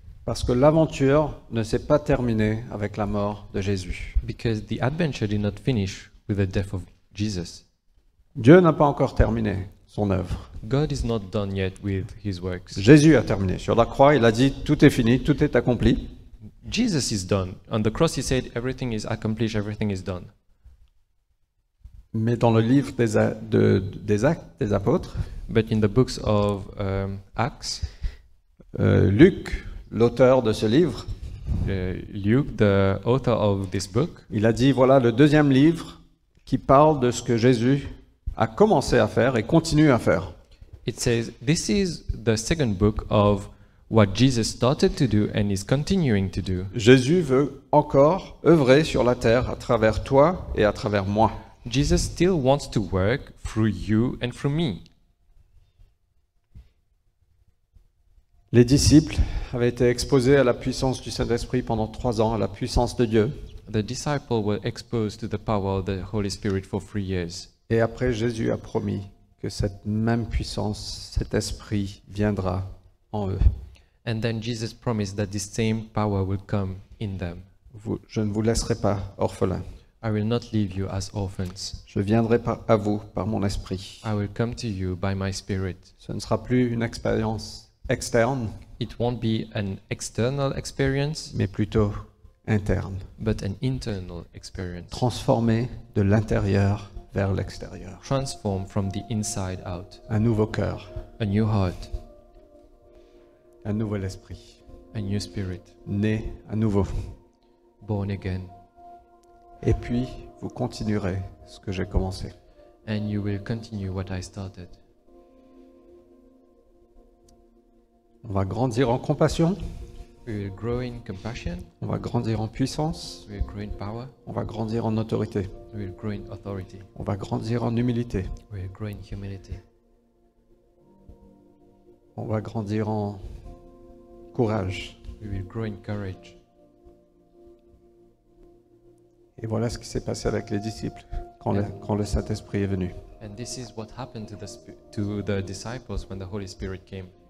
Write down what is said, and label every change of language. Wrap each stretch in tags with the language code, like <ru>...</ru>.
<fr>Parce que l'aventure ne s'est pas terminée avec la mort de Jésus.</fr> <en>Because the adventure did not finish with the death of Jesus.</en> <fr>Dieu n'a pas encore terminé son œuvre.</fr> <en>God is not done yet with His works.</en> <fr>Jésus a terminé. Sur la croix, il a dit, tout est fini, tout est accompli.</fr> <en>Jesus is done. On the cross, he said, everything is accomplished, everything is done.</en> <fr>Mais dans le livre des Actes des Apôtres,</fr> <en>But in the books of Acts,</en> <fr>Luc, l'auteur de ce livre,</fr> <en>Luke, the author of this book,</en> <fr>il a dit, voilà le deuxième livre qui parle de ce que Jésus a commencé à faire et continue à faire.</fr> <en>it says, this is the second book of what Jesus started to do and is continuing to do.</en> <fr>Jésus veut encore œuvrer sur la terre à travers toi et à travers moi.</fr> <en>Jesus still wants to work through you and through me.</en> <fr>Les disciples avaient été exposés à la puissance du Saint-Esprit pendant 3 ans, à la puissance de Dieu.</fr> <en>The disciples were exposed to the power of the Holy Spirit for 3 years.</en> <fr>Et après, Jésus a promis que cette même puissance, cet esprit viendra en eux.</fr> <en>And then Jesus promised that this same power will come in them.</en> <fr>Je ne vous laisserai pas orphelins.</fr> <en>I will not leave you as orphans.</en> <fr>Je viendrai à vous par mon esprit.</fr> <en>I will come to you by my Spirit.</en> <fr>Ce ne sera plus une expérience externe,</fr> <en>It won't be an external experience,</en> <fr>mais plutôt interne.</fr> <en>but an internal experience.</en> <fr>Transformé de l'intérieur vers l'extérieur.</fr> <en>Transformed from the inside out.</en> <fr>Un nouveau cœur,</fr> <en>A new heart,</en> <fr>un nouvel esprit,</fr> <en>a new spirit,</en> <fr>né à nouveau.</fr> <en>born again.</en> <fr>Et puis, vous continuerez ce que j'ai commencé.</fr> <en>And you will continue what I started.</en> <fr>On va grandir en compassion,</fr> <en>We will grow in compassion,</en> <fr>on va grandir en puissance,</fr> <en>we will grow in power,</en> <fr>on va grandir en autorité,</fr> <en>we will grow in authority,</en> <fr>on va grandir en humilité,</fr> <en>we will grow in humility,</en> <fr>on va grandir en courage.</fr> <en>we will grow in courage.</en> <fr>Et voilà ce qui s'est passé avec les disciples quand le Saint-Esprit est venu.</fr> <en>And this is what happened to the disciples when the Holy Spirit came.</en>